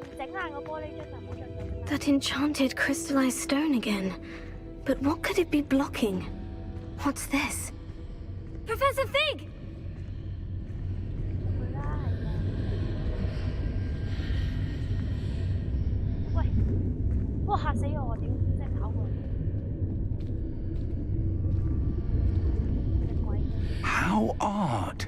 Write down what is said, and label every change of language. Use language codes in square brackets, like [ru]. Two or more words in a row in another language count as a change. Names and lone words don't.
[yue] 爛個玻璃樽就唔好再整啦。 [en] That enchanted crystallized stone again. But what could it be blocking? What's this? Professor Fig! [yue] 佢啦，係啊。喂，哇嚇死我！屌，真係跑過嚟。隻鬼。 [en] How odd.